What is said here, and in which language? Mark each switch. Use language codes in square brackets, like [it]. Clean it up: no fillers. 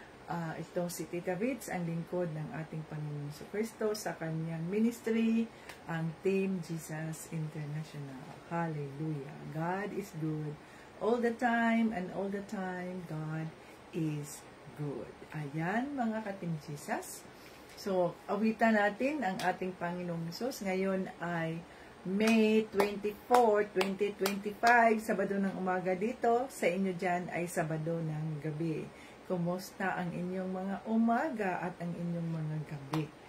[tl] Ito si Tita Ritz, ang lingkod ng ating Panginoon Kristo sa kanyang ministry, ang Team Jesus International. Hallelujah. [en] God is good all the time, and all the time God is good. [tl] Ayan, mga ka-Team Jesus. So, awitan natin ang ating Panginoong Hesus. Ngayon ay May 24, 2025, Sabado ng umaga dito. Sa inyo dyan ay Sabado ng gabi. Kumusta ang inyong mga umaga at ang inyong mga gabi?